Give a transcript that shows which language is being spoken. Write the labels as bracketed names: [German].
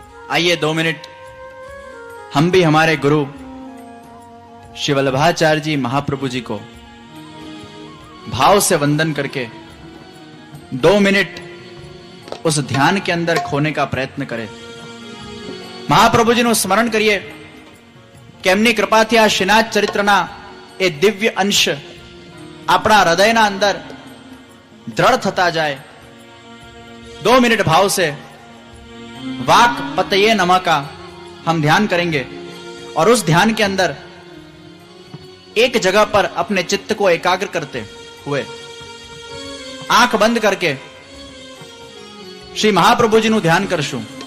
[Hindi] आइए 2 मिनट हम भी हमारे गुरु श्री वल्लभाचार्य जी महाप्रभु जी को भाव से वंदन करके 2 मिनट उस ध्यान के अंदर खोने का प्रयत्न करें. [Gujarati] महाप्रभु जी નું સ્મરણ કરીએ કે એમની કૃપાથી આ શ્રીનાથ ચરિત્રના એ દિવ્ય અંશ આપણા હૃદયના અંદર दृढ़ થતા જાય. [Hindi] 2 मिनट भाव से वाक पतये नमः का हम ध्यान करेंगे और उस ध्यान के अंदर एक जगह पर अपने चित्त को एकाग्र करते हुए आंख बंद करके श्री महाप्रभु जी [Gujarati] नु ध्यान करशु.